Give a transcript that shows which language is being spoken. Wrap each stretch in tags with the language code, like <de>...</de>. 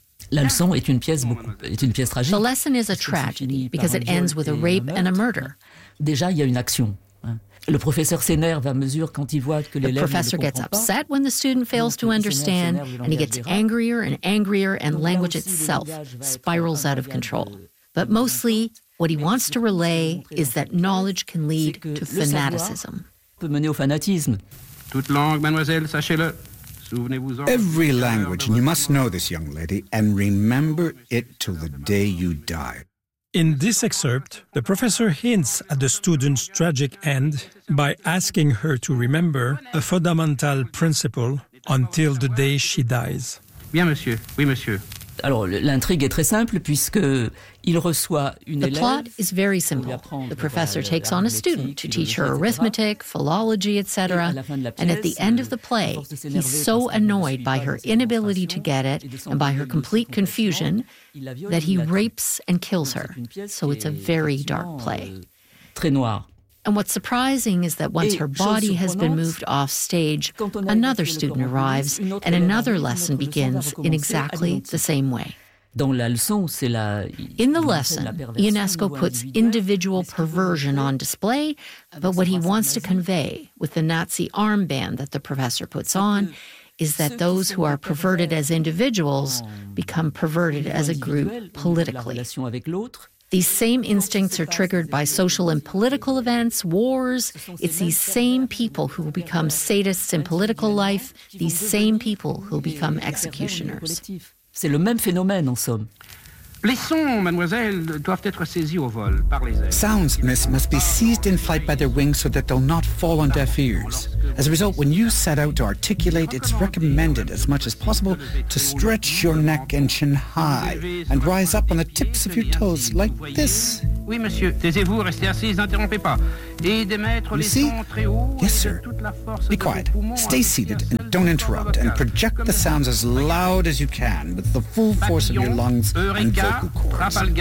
<fr>La leçon est une pièce beaucoup, est une pièce tragique.</fr> <en>The lesson is a tragedy because it ends with a rape and a murder.</en> <fr>Déjà, il y a une action. Le professeur s'énerve à mesure quand il voit que l'élève ne comprend pas.</fr> <en>The professor gets upset when the student fails to understand, and he gets angrier and angrier, and language itself spirals out of control. But mostly, what he wants to relay is that knowledge can lead to fanaticism.</en> <fr>Peut mener au fanatisme. Toute langue, mademoiselle, sachez-le. Souvenez-vous-en.</fr> <en>Every language, and you must know this, young lady, and remember it till the day you die. In this excerpt, the professor hints at the student's tragic end by asking her to remember a fundamental principle until the day she dies.</en> <fr>Bien, monsieur. Oui, monsieur. Alors, l'intrigue est très simple puisque il reçoit une élève.</fr> <en>The plot is very simple. The professor takes on a student to teach her arithmetic, philology, etc. And at the end of the play, he's so annoyed by her inability to get it and by her complete confusion that he rapes and kills her. So it's a very dark play.</en> <fr>Très noir.</fr> <en>And what's surprising is that once her body has been moved off stage, another student arrives and another lesson begins in exactly the same way.</en> <fr>Dans la leçon, c'est la,</fr> <en>in the lesson, Ionesco puts individual perversion on display, but what he wants to convey with the Nazi armband that the professor puts on is that those who are perverted as individuals become perverted as a group politically. These same instincts are triggered by social and political events, wars. It's these same people who will become sadists in political life, these same people who will become executioners.</en> <fr>C'est le même phénomène, en somme. Les sons, mademoiselle, doivent être saisis au vol par les ailes.</fr> <en>Sounds, miss, must be seized in flight by their wings so that they'll not fall on deaf ears. As a result, when you set out to articulate, it's recommended as much as possible to stretch your neck and chin high and rise up on the tips of your toes, like this.</en> <fr>Oui, monsieur, taisez-vous, restez assis, n'interrompez pas.</fr> <en>You see? Yes, sir. Be quiet. Stay seated and don't interrupt. And project the sounds as loud as you can with the full force of your lungs and vocal cords.</en>